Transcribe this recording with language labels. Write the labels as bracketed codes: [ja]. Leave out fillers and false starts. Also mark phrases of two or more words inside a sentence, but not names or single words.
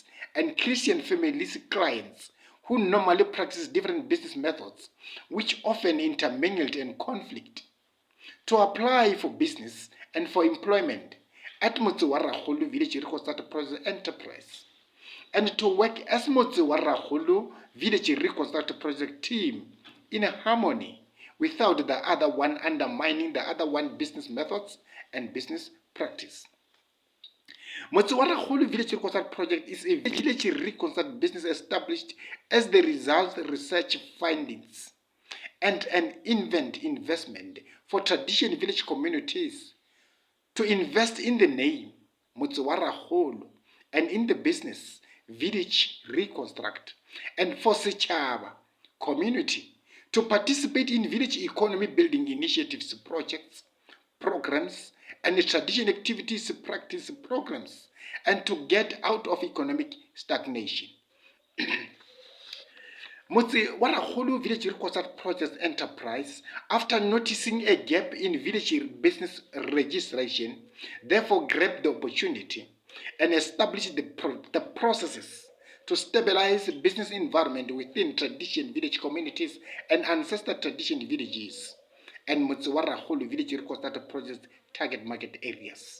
[en] and Christian families clients who normally practice different business methods which often intermingled and conflict to apply for business and for employment at Motse wa Rakgolo Village Reconstruct Project Enterprise, and to work as Motse wa Rakgolo Village Reconstruct Project team in harmony without the other one undermining the other one business methods and business practice. Motse wa Rakgolo Village Reconstruct Project is a village reconstruct business established as the result research findings and an investment for tradition village communities to invest in the name Motse wa Rakgolo and in the business village reconstruct, and for Setšhaba community to participate in village economy building initiatives projects, programs, and tradition activities practice programs, and to get out of economic stagnation. Motse wa Rakgolo Village Reconstruct Project Enterprise, after noticing a gap in village business registration, therefore grabbed the opportunity and established the processes to stabilize the business environment within tradition village communities and ancestor tradition villages, and Motswaragolo Village Reconstruct Project target market areas.